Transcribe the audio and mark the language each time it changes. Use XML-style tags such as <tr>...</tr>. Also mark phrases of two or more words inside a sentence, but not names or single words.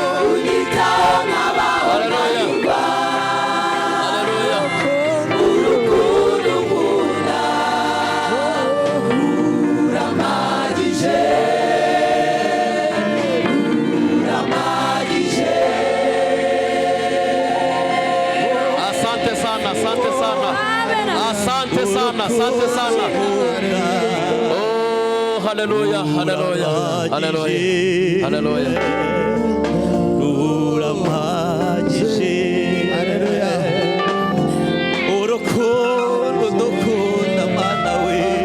<rw>Unyitaho nkabaho Haleluya. nanyurwa. Haleluya. Urukundo unkunda, ruramarije. Ruramarije.</rw> <sw>Asante sana, asante sana. Asante sana, asante sana.</sw> <rw>Oh, haleluya, haleluya, haleluya, haleluya. Ruramagije. Urukundo dukunda, Mana we.</rw>